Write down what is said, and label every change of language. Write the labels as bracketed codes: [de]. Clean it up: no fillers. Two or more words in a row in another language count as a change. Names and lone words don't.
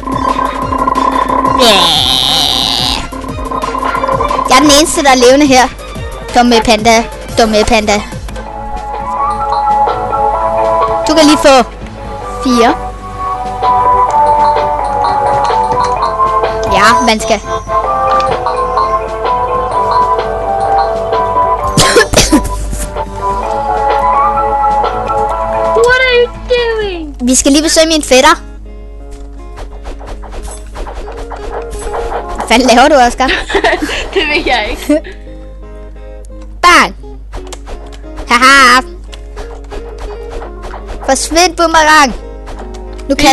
[da] Jeg er den eneste, der er levende her. Dumme panda. Dumme panda. Du kan lige få 4. Ja, man skal. [en] What are you doing? [da] Vi skal lige besøge min fætter. Hvad fanden laver du, Oscar? Det ved jeg ikke. Bang! Haha! Forsvind, boomerang! Nu kan